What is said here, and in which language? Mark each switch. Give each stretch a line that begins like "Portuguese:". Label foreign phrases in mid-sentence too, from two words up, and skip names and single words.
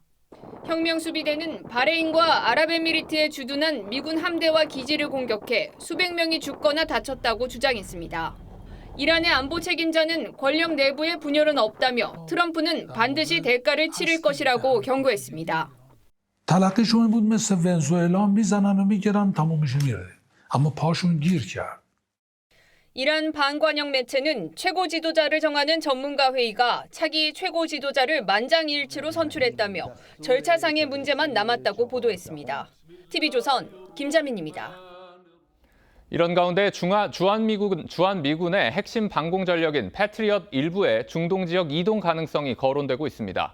Korean: 혁명수비대는 바레인과 아랍에미리트에 주둔한 미군 함대와 기지를 공격해 수백 명이 죽거나 다쳤다고 주장했습니다. 이란의 안보 책임자는 권력 내부에 분열은 없다며 트럼프는 반드시 대가를 치를 것이라고 경고했습니다.
Persian: تلقیشون بود مثل ونزوئلا میزنن و میگیرن تمومش میره. اما پاشون گیر کرد.
Korean: 이란 반관영 매체는 최고 지도자를 정하는 전문가 회의가 차기 최고 지도자를 만장일치로 선출했다며 절차상의 문제만 남았다고 보도했습니다. TV조선 김자민입니다. 이런 가운데 주한미군의 핵심 방공 전력인 패트리엇 일부의 중동 지역 이동 가능성이 거론되고 있습니다.